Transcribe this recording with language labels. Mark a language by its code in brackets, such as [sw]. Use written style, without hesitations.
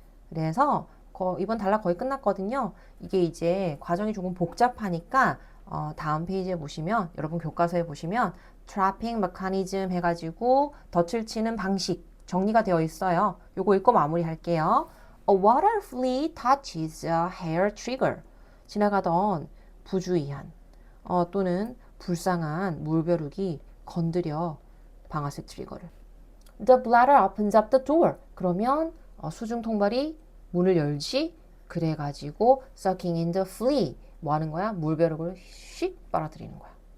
[ko] 그래서 이번 단락 거의 끝났거든요. 이게 이제 과정이 조금 복잡하니까 다음 페이지에 보시면 여러분 교과서에 보시면 trapping mechanism 해가지고 덫을 치는 방식 정리가 되어 있어요. 요거 읽고 마무리할게요. [en] A water flea touches a hair trigger. [ko] 지나가던 부주의한 또는 불쌍한 물벼룩이 건드려 방아쇠 트리거를. [en] The bladder opens up the door. [ko] 그러면 수중 통발이 문을 열지. 그래가지고 [en] sucking in the flea. [ko] 뭐 하는 거야? 물벼룩을 씩 빨아들이는 거야.